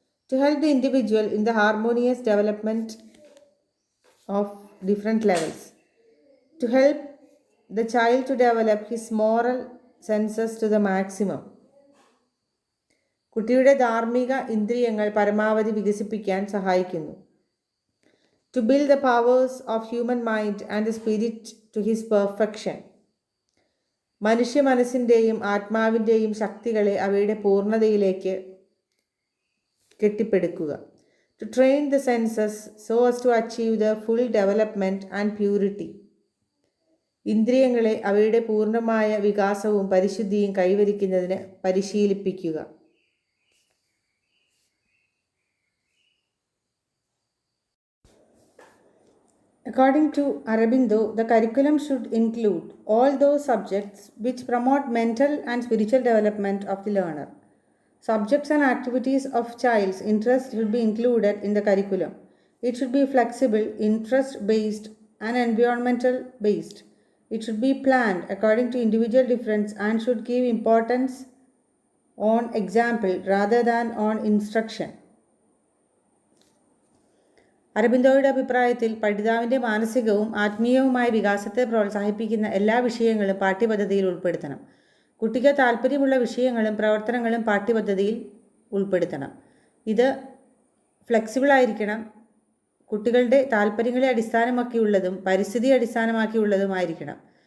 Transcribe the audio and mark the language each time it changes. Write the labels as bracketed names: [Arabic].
[English] To help the individual in the harmonious development of different levels. To help the child to develop his moral senses to the maximum. [Malayalam] കുട്ടിയുടെ ധാർമ്മിക ഇന്ദ്രിയങ്ങൾ പരമാവധി വികസിപ്പിക്കാൻ സഹായിക്കുന്നു. [English] to build the powers of human mind and the spirit to his perfection. [Malayalam] മനുഷ്യ മനസ്സിൻ്റെയും ആത്മാവിൻ്റെയും ശക്തികളെ അവയുടെ പൂർണ്ണതയിലേക്ക് കെട്ടിപ്പടുക്കുക. [English] To train the senses so as to achieve the full development and purity. [Malayalam] ഇന്ദ്രിയങ്ങളെ അവയുടെ പൂർണ്ണമായ വികാസവും പരിശുദ്ധിയും കൈവരിക്കുന്നതിന് പരിശീലിപ്പിക്കുക. [English] According to Aurobindo, the curriculum should include all those subjects which promote mental and spiritual development of the learner. Subjects and activities of child's interest should be included in the curriculum. It should be flexible, interest-based, and environmental-based. It should be planned according to individual difference and should give importance on example rather than on instruction. [Malayalam] അരബിന്ദോയുടെ അഭിപ്രായത്തിൽ പഠിതാവിൻ്റെ മാനസികവും ആത്മീയവുമായ വികാസത്തെ പ്രോത്സാഹിപ്പിക്കുന്ന എല്ലാ വിഷയങ്ങളും പാഠ്യപദ്ധതിയിൽ ഉൾപ്പെടുത്തണം. കുട്ടിക്ക് താല്പര്യമുള്ള വിഷയങ്ങളും പ്രവർത്തനങ്ങളും പാഠ്യപദ്ധതിയിൽ ഉൾപ്പെടുത്തണം. ഇത് ഫ്ലെക്സിബിൾ ആയിരിക്കണം, കുട്ടികളുടെ താല്പര്യങ്ങളെ അടിസ്ഥാനമാക്കിയുള്ളതും പരിസ്ഥിതി അടിസ്ഥാനമാക്കിയുള്ളതുമായിരിക്കണം.